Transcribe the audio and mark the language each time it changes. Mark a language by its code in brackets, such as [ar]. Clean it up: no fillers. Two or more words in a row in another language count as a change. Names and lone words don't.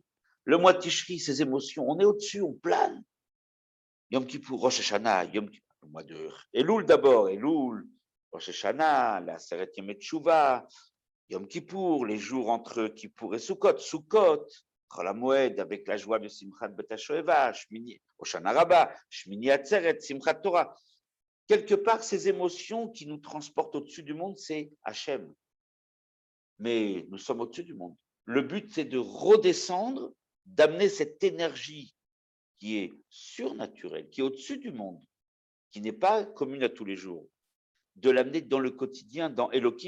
[fr] Le mois de Tishri, ses émotions, on est au-dessus, on plane. Yom Kippour, Rosh Hashanah, Yom Kippour, le mois de Elul d'abord, Elul, Rosh Hashanah, la Seret Yom Teshuvah, Yom Kippour, les jours entre Kippour et Sukkot, Chol HaMoed avec la joie de Simchat Bet HaShoeva, Hoshana Rabbah, Shmini Atzeret, Simchat Torah. Quelque part, ces émotions qui nous transportent au-dessus du monde, c'est Hachem. Mais nous sommes au-dessus du monde. Le but, c'est de redescendre, d'amener cette énergie qui est surnaturelle, qui est au-dessus du monde, qui n'est pas commune à tous les jours, de l'amener dans le quotidien, dans Elohim.